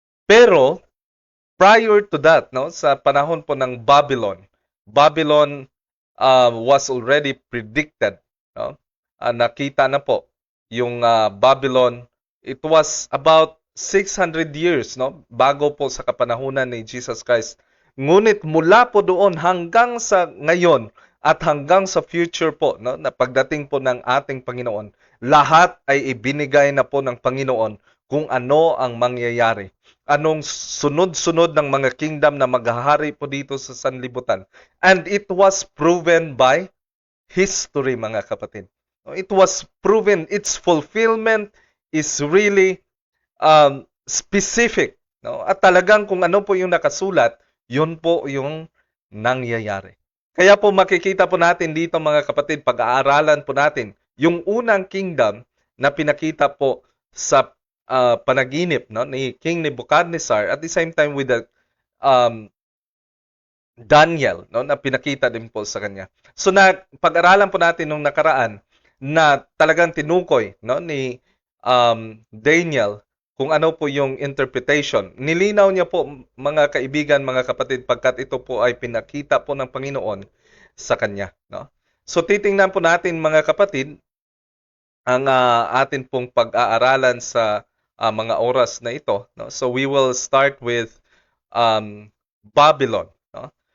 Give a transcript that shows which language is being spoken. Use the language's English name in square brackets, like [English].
[English] Pero, prior to that, no, [Filipino] sa panahon po ng [English] Babylon, Babylon was already predicted. No? [Filipino] Nakita na po yung Babylon. [English] It was about 600 years, [Filipino] no, bago po sa kapanahunan ni Jesus Christ. Ngunit mula po doon hanggang sa ngayon at hanggang sa future po, no, na pagdating po ng ating Panginoon, lahat ay ibinigay na po ng Panginoon kung ano ang mangyayari. Anong sunod-sunod ng mga kingdom na maghahari po dito sa sanlibutan. [English] And it was proven by history, [Filipino] mga kapatid. [English] It was proven, its fulfillment is really specific. [Filipino] No? At talagang kung ano po yung nakasulat, yun po yung nangyayari. Kaya po makikita po natin dito, mga kapatid, pag-aaralan po natin yung unang kingdom na pinakita po sa panaginip, no, ni King Nebuchadnezzar, [English] at the same time with the [Filipino] Daniel, no, na pinakita din po sa kanya. So pag-aralan po natin nung nakaraan na talagang tinukoy, no, ni Daniel kung ano po yung interpretation. Nilinaw niya po, mga kaibigan, mga kapatid, pagkat ito po ay pinakita po ng Panginoon sa kanya, no. So titingnan po natin, mga kapatid, ang atin pong pag-aaralan sa mga oras na ito, no? [English] So we will start with Babylon, [Filipino] no?